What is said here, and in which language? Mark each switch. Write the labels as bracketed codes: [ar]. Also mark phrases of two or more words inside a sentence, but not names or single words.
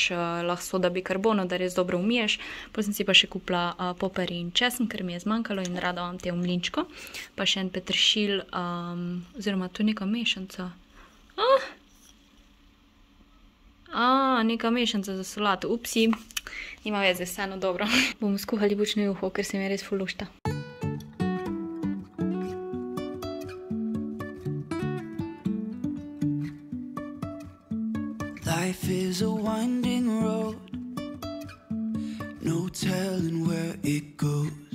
[sl] Lahko soda bikarbono, da res dobro umiješ. Pol sem si pa še kupila poper in česen, ker mi je zmanjkalo in rada vam te v mlinčko. Pa še en peteršilj, oziroma tu neka mešanca. Neka mešanca za solato. Upsi, nima veze, vseeno dobro. Bomo skuhali bučno juho, ker se mi res ful lušta. [en] Life is a winding road, no telling where it goes.